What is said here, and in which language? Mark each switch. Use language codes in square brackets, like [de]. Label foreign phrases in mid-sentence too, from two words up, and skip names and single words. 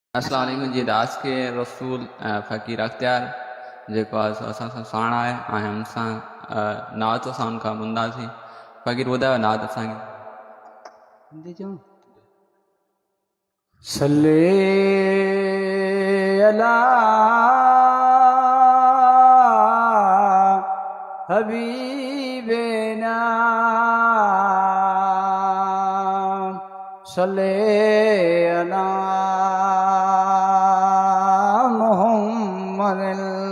[ar] السلام عليكم जी। [sd] दास के रसूल फ़कीर अख्तियार जेको असां सां साण आहे ऐं मूंसां नात सां उनखां मुंदासीं। फ़कीर ॿुधायो नात असांखे। हिंदी चऊं? [ar] صلى على حبيبنا صلى على محمد